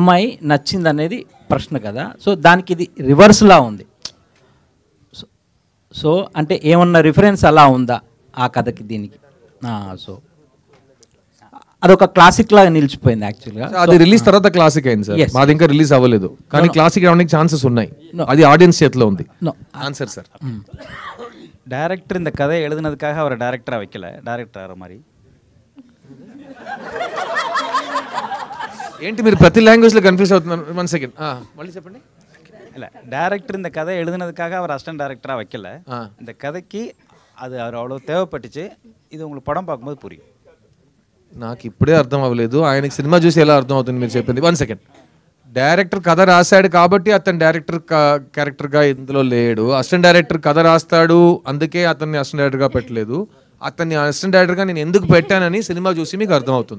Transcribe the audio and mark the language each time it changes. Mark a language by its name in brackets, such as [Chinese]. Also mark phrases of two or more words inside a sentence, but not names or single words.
[Telugu] అమ్మాయి నచ్చింది అనేది ప్రశ్న కదా. సో దానికి ఇది రివర్స్ లా ఉంది. సో అంటే ఏమన్నా రిఫరెన్స్ అలా ఉందా ఆ కథకి దీనికి? సో అదొక క్లాసిక్ లాగా నిలిచిపోయింది యాక్చువల్గా. అది రిలీజ్ తర్వాత క్లాసిక్ అయింది సార్. మాది ఇంకా రిలీజ్ అవ్వలేదు, కానీ క్లాసిక్ అవడానికి ఛాన్సెస్ ఉన్నాయి. అది ఆడియన్స్ చేతిలో ఉంది. ఆన్సర్ సార్. [Tamil] டேரக்டர் இந்த கதையை எழுதுனதுக்காக அவரை டேரக்டராக வைக்கல, டேரக்டர் மாதிரி. [Telugu] ఏంటి మీరు ప్రతి లాంగ్వేజ్లో కన్ఫ్యూజ్ అవుతున్నారు? 1 సెకండ్ మళ్ళీ చెప్పండి. [Tamil] இல்லை, டேரக்டர் இந்த கதை எழுதுனதுக்காக அவர் அசிஸ்டன்ட் டேரக்டராக வைக்கல. இந்த கதைக்கு அது அவர் அவ்வளோ தேவைப்பட்டுச்சு. இது உங்களுக்கு படம் பார்க்கும்போது புரியும். [Telugu] నాకు ఇప్పుడే అర్థం అవ్వలేదు, ఆయనకి సినిమా చూసి ఎలా అర్థం అవుతుంది మీరు చెప్పింది. 1 సెకండ్. డైరెక్టర్ కథ రాశాడు కాబట్టి అతను డైరెక్టర్ క్యారెక్టర్గా ఇందులో లేడు. అసిస్టెంట్ డైరెక్టర్ కథ రాస్తాడు, అందుకే అతన్ని అసిస్టెంట్ డైరెక్టర్గా పెట్టలేదు. అతన్ని అసిస్టెంట్ డైరెక్టర్గా నేను ఎందుకు పెట్టానని సినిమా చూసి మీకు అర్థం అవుతుంది.